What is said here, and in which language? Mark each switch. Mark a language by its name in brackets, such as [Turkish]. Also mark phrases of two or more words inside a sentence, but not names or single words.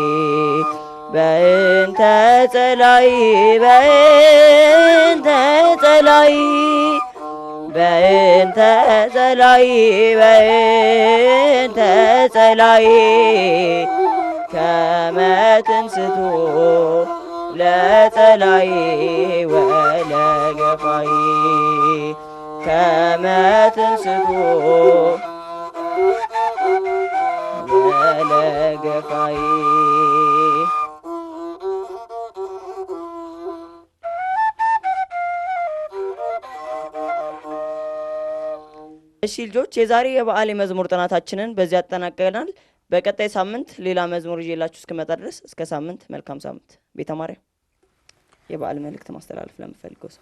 [Geez] በእንተ ጸላይ በእንተ ጸላይ በእንተ ጸላይ በእንተ ጸላይ ከመ ትንስቱ ለጸላይ ወለገፋይ ከመ ትንስቱ ወለገፋይ። [Amharic] እሺ ልጆች የዛሬ የበዓል የመዝሙር ጥናታችንን በዚህ አጠናቀናል። በቀጣይ ሳምንት ሌላ መዝሙር ይዤላችሁ እስክመጣ ድረስ እስከ ሳምንት መልካም ሳምንት። ቤተ ማርያም የበዓል መልእክት ማስተላለፍ ለምፈልገው ሰው